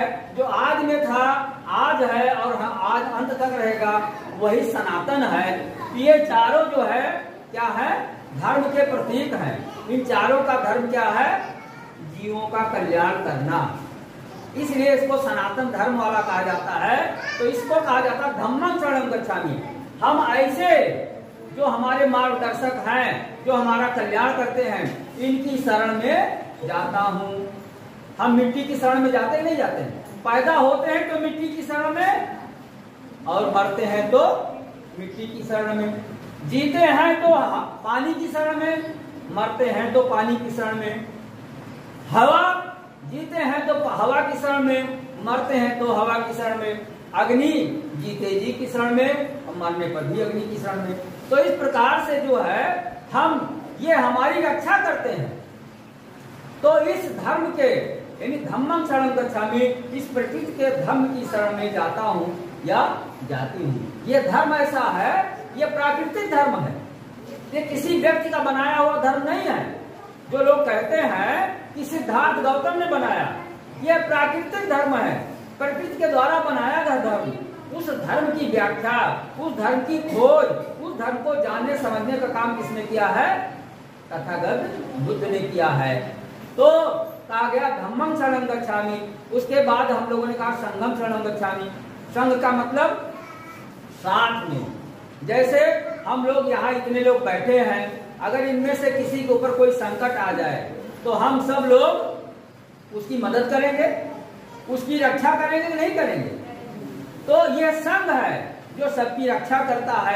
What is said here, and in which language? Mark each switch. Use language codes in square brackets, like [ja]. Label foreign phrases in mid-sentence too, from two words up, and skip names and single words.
[hi] जो आज में था आज है और आज अंत तक रहेगा, वही सनातन है। ये चारों जो है क्या है, धर्म के प्रतीक हैं। इन चारों का धर्म क्या है, जीवों का कल्याण करना, इसलिए इसको सनातन धर्म वाला कहा जाता है। तो इसको कहा जाता है [pi] धम्मं शरणं गच्छामि। [hi] हम ऐसे जो हमारे मार्गदर्शक हैं, जो हमारा कल्याण करते हैं, इनकी शरण में जाता हूँ। हम मिट्टी की शरण में जाते ही नहीं जाते हैं। पैदा होते हैं तो मिट्टी की शरण में और मरते हैं तो मिट्टी की शरण में। जीते हैं तो पानी की शरण में, मरते हैं तो पानी की शरण में। हवा, जीते हैं तो हवा की शरण में, मरते हैं तो हवा की शरण में। अग्नि, जीते जी की शरण में और मरने पर भी अग्नि की शरण में। तो इस प्रकार से जो है हम ये हमारी रक्षा करते हैं। तो इस धर्म के यानी [pi] धम्मं शरणं गच्छामि, [hi] इस प्रकृति के धर्म की शरण में जाता हूँ या जाती हूँ। ये धर्म ऐसा है, ये प्राकृतिक धर्म है, ये किसी व्यक्ति का बनाया हुआ धर्म नहीं है। जो लोग कहते हैं कि सिद्धार्थ गौतम ने बनाया, यह प्राकृतिक धर्म है, प्रकृति के द्वारा बनाया गया धर्म। उस धर्म की व्याख्या, उस धर्म की खोज, उस धर्म को जानने समझने का काम किसने किया है, तथागत बुद्ध ने किया है। तो कहा गया [pi] धम्मं शरणं गच्छामि। [hi] उसके बाद हम लोगों ने कहा [pi] संघं शरणं गच्छामि। [hi] संघ का मतलब साथ में। जैसे हम लोग यहाँ इतने लोग बैठे हैं, अगर इनमें से किसी के ऊपर कोई संकट आ जाए तो हम सब लोग उसकी मदद करेंगे, उसकी रक्षा करेंगे, नहीं करेंगे। तो ये संघ है जो सबकी रक्षा करता है।